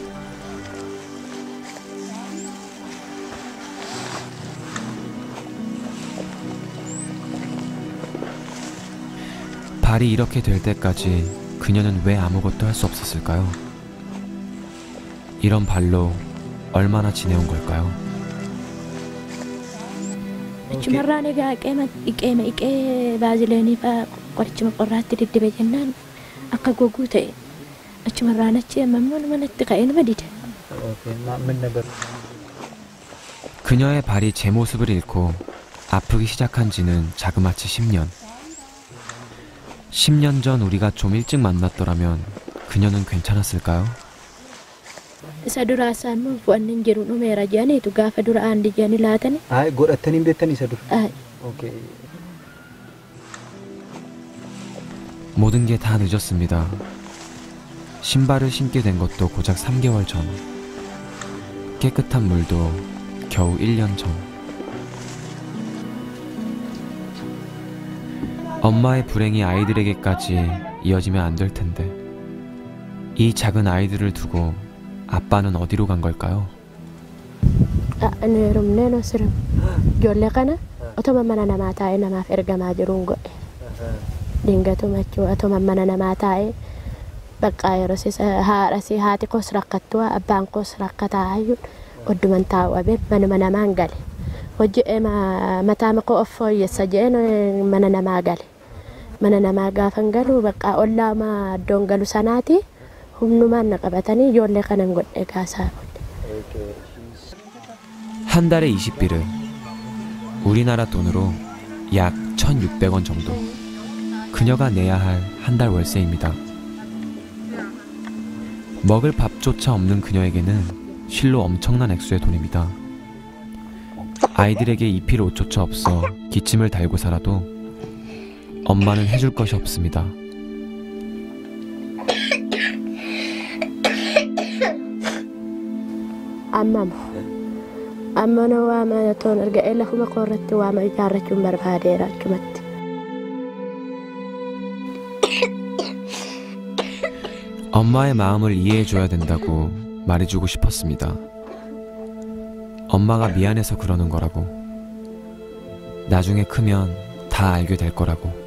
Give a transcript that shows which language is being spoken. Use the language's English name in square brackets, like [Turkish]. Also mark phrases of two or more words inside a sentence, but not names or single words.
[Korean] 발이 이렇게 될 때까지 그녀는 왜 아무것도 할 수 없었을까요? 이런 발로 얼마나 지내온 걸까요? [Oromo] Cumarraan egaa iqee baazileenii fa'aa qorichuma qorraatti diddibee jennaan akka goguu ta'e achumarraan achi ammoo manatti ka'ee nama dida. [Korean] 그녀의 발이 제 모습을 잃고 아프기 시작한 지는 자그마치 10년. 10년 전 우리가 좀 일찍 만났더라면 그녀는 괜찮았을까요? [Oromo] Isa duraasaa immoo bu'anni jiru dhumeera jedhaniitu gaafa dura aandi jedhanii laatani. godhatanii hin beektan isa dura. [Korean] 모든 게 다 늦었습니다. 신발을 신게 된 것도 고작 3개월 전. 깨끗한 물도 겨우 1년 전. 엄마의 불행이 아이들에게까지 이어지면 안 될 텐데. 이 작은 아이들을 두고 아빠는 어디로 간 걸까요? [Oromo] Rumneen osirra ijoollee kana otoma mana namaa taa'ee namaaf ergamaa jiruun godhe dingatuma jechuudha otoma mana namaa taa'ee bakka yeroo haati koos rakkattu abbaan koos rakkataa hayyuun odduman taa'u abeen manuma namaan gale hojii mataa makoo of fooyyessa jeen mana namaa gale mana namaa gaafan galu bakka ollaama iddoon galu sanaati humnumaan na qabatanii ijoollee kanan godhe gaasaa [Korean] 한 달에 20비르, 우리나라 돈으로 약 1,600원 정도. 그녀가 내야 할 한 달 월세입니다. 먹을 밥조차 없는 그녀에게는 실로 엄청난 액수의 돈입니다. 아이들에게 입힐 옷조차 없어 기침을 달고 살아도 엄마는 해줄 것이 없습니다. [Oromo] Amma waama toon erga lafuma korratti waama ijaarrachuun barbaadeera achumatti. [Korean] 엄마의 마음을 이해해줘야 된다고 말해주고 싶었습니다. 엄마가 미안해서 그러는 거라고. 나중에 크면 다 알게 될 거라고.